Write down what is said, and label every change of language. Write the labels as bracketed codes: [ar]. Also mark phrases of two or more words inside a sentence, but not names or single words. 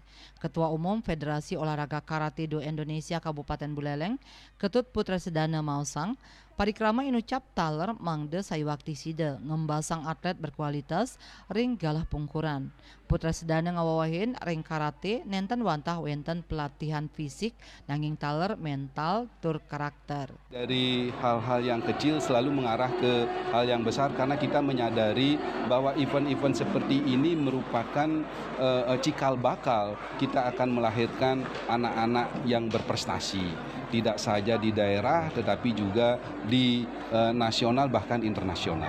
[id] Ketua Umum Federasi Olahraga Karate-Do Indonesia Kabupaten Buleleng, [ban] Ketut Putra Sedana Mausang, parikrama inucap taler mangde saywakti sida ngembasang atlet berkualitas ring galah pungkuran. Putra Sedana ngawawahin ring karate nenten wantah wenten pelatihan fisik nanging taler mental tur karakter. [id] Dari hal-hal yang kecil selalu mengarah ke hal yang besar karena kita menyadari bahwa event-event seperti ini merupakan cikal bakal kita akan melahirkan anak-anak yang berprestasi. Tidak saja di daerah tetapi juga di nasional bahkan internasional.